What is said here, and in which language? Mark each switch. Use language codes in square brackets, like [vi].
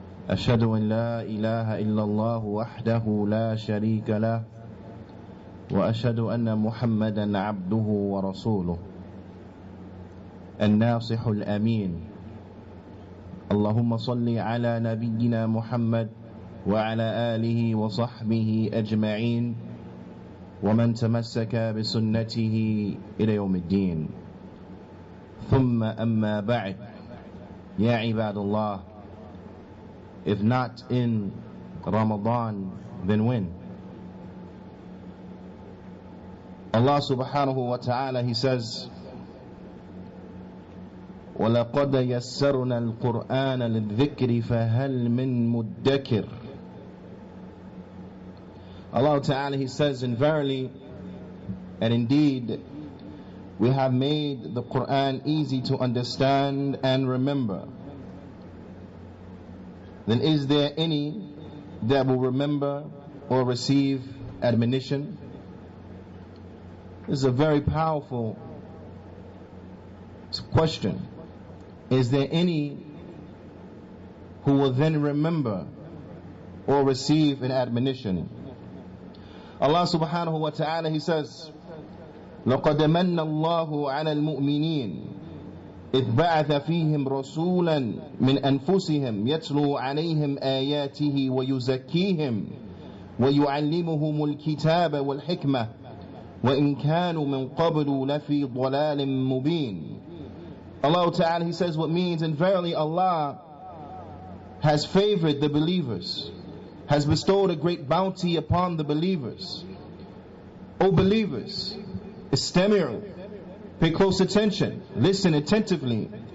[ar] أشهد أن لا إله إلا الله وحده لا شريك له وأشهد أن محمدا عبده ورسوله الناصح الأمين. اللهم صل على نبينا محمد وعلى آله وصحبه أجمعين ومن تمسك بسنته إلى يوم الدين. ثم أما بعد. يا عباد الله, [en] if not in Ramadan, then when? Allah subhanahu wa ta'ala, He says, [ar] وَلَقَدْ يَسَّرْنَا الْقُرْآنَ لِلذِّكْرِ فَهَلْ مِن مُدَّكِرٍ. [en] Allah Ta'ala, He says, and verily and indeed we have made the Qur'an easy to understand and remember. Then is there any that will remember or receive admonition? This is a very powerful question. Is there any who will then remember or receive an admonition? Allah subhanahu wa ta'ala, He says, [ar] لَقَدْ مَنَّ اللَّهُ عَلَى الْمُؤْمِنِينَ إِذْ بَعَثَ فِيهِمْ رَسُولًا مِنْ أَنفُسِهِمْ يَتْلُو عَلَيْهِمْ آيَاتِهِ وَيُزَكِّيهِمْ وَيُعَلِّمُهُمُ الْكِتَابَ وَالْحِكْمَةَ وَإِنْ كَانُوا مِنْ قَبْلُ لَفِي ضَلَالٍ مُبِينٍ. [en] Allah Ta'ala, He says what means, and verily Allah has favored the believers, has bestowed a great bounty upon the believers. O believers, istami'u, pay close attention, listen attentively.